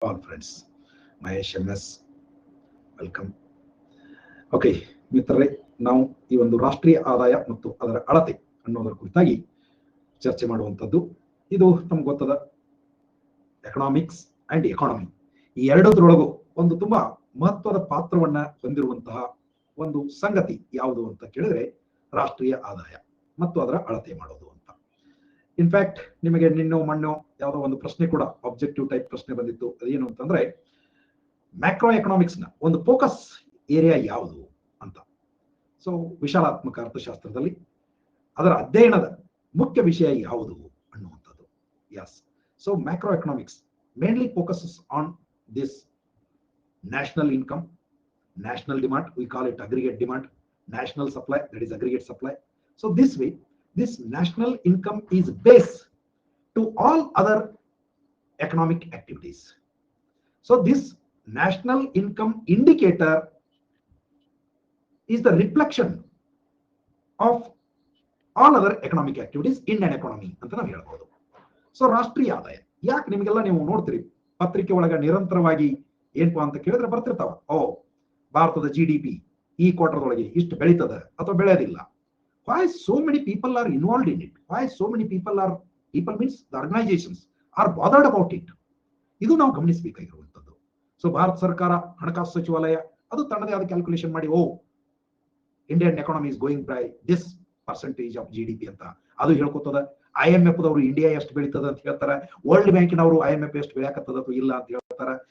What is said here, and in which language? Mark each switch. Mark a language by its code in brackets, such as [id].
[en] All friends, Mahesh MS, welcome. [kn] Okay ಮಿತ್ರರೇ, ನಾವು ಈ ಒಂದು ರಾಷ್ಟ್ರೀಯ ಆದಾಯ ಮತ್ತು ಅದರ ಅಳತೆ ಅನ್ನೋದರ ಕುರಿತಾಗಿ ಚರ್ಚೆ ಮಾಡುವಂಥದ್ದು. ಇದು ನಮ್ಗೆ ಗೊತ್ತದ ಎಕನಾಮಿಕ್ಸ್ ಅಂಡ್ ಎಕಾನಮಿ ಈ ಎರಡರೊಳಗೂ ಒಂದು ತುಂಬಾ ಮಹತ್ವದ ಪಾತ್ರವನ್ನ ಹೊಂದಿರುವಂತಹ ಒಂದು ಸಂಗತಿ ಯಾವುದು ಅಂತ ಕೇಳಿದ್ರೆ ರಾಷ್ಟ್ರೀಯ ಆದಾಯ ಮತ್ತು ಅದರ ಅಳತೆ ಮಾಡೋದು ಅಂತ. ಇನ್ಫ್ಯಾಕ್ಟ್ ನಿಮಗೆ ನಿನ್ನೋ ಮಣ್ಣೋ ಯಾವುದೋ ಒಂದು ಪ್ರಶ್ನೆ ಕೂಡ ಆಬ್ಜೆಕ್ಟಿವ್ ಟೈಪ್ ಪ್ರಶ್ನೆ ಬಂದಿತ್ತು. ಅದೇನು ಅಂತಂದ್ರೆ ಮ್ಯಾಕ್ರೋ ಎಕನಾಮಿಕ್ಸ್ ನ ಒಂದು ಫೋಕಸ್ ಏರಿಯಾ ಯಾವುದು ಅಂತ. ಸೊ ವಿಶಾಲಾತ್ಮಕ ಅರ್ಥಶಾಸ್ತ್ರದಲ್ಲಿ ಅದರ ಅಧ್ಯಯನದ ಮುಖ್ಯ ವಿಷಯ ಯಾವುದು ಅನ್ನುವಂಥದ್ದು. [en] Yes, so macro economics mainly focuses on this national income, national demand, we call it aggregate demand, national supply, that is aggregate supply. So this way, this national income is base to all other economic activities. So this national income indicator is the reflection of all other economic activities in an economy [kn] ಅಂತ ನಾವು ಹೇಳ್ಬೋದು. So ರಾಷ್ಟ್ರೀಯ ಆದಾಯ ಯಾಕೆ ನಿಮಗೆಲ್ಲ ನೀವು ನೋಡ್ತೀರಿ ಪತ್ರಿಕೆ ಒಳಗ ನಿರಂತರವಾಗಿ ಏನಪ್ಪಾ ಅಂತ ಕೇಳಿದ್ರೆ ಬರ್ತಿರ್ತಾವ, ಭಾರತದ GDP ಈ ಕ್ವಾರ್ಟರ್ದೊಳಗೆ ಇಷ್ಟು ಬೆಳೀತದ ಅಥವಾ ಬೆಳೆಯೋದಿಲ್ಲ. [en] why so many people are involved in it, why so many people means the organizations are bothered about it. [kn] ಇದು ನಾವು ಗಮನಿಸಬೇಕಾಗಿರುವಂಥದ್ದು. ಸೊ ಭಾರತ ಸರ್ಕಾರ ಹಣಕಾಸು ಸಚಿವಾಲಯ ಅದು ತನ್ನದೇ ಆದ ಕ್ಯಾಲ್ಕುಲೇಷನ್ ಮಾಡಿ [en] Indian economy is going by this percentage of GDP [kn] ಅಂತ ಅದು ಹೇಳ್ಕೊತದ. IMF ದವರು ಇಂಡಿಯಾ ಎಷ್ಟು ಬೆಳೀತದ ಅಂತ ಹೇಳ್ತಾರೆ, ವರ್ಲ್ಡ್ ಬ್ಯಾಂಕಿನವರು IMF ಎಷ್ಟು ಬೆಳೆಯಕತ್ತದ ಅಥವಾ ಇಲ್ಲ ಅಂತ ಹೇಳ್ತಾರೆ.